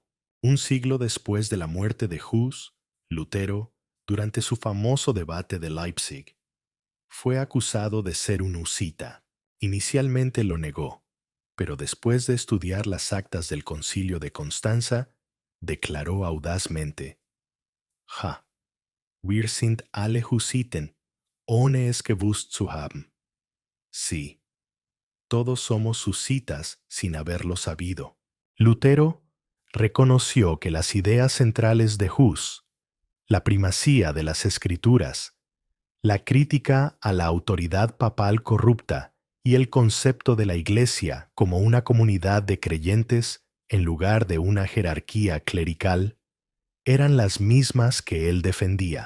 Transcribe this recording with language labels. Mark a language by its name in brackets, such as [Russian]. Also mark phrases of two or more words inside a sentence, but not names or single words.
[Spanish] Un siglo después de la muerte de Hus, Lutero, durante su famoso debate de Leipzig, fue acusado de ser un husita. Inicialmente lo negó, pero después de estudiar las actas del Concilio de Constanza, declaró audazmente: [German] «Ja, wir sind alle Hussiten, ohne es gewusst zu haben». [Spanish] Sí, todos somos husitas sin haberlo sabido. Lutero reconoció que las ideas centrales de Hus, la primacía de las escrituras, la crítica a la autoridad papal corrupta y el concepto de la Iglesia como una comunidad de creyentes en lugar de una jerarquía clerical, eran las mismas que él defendía.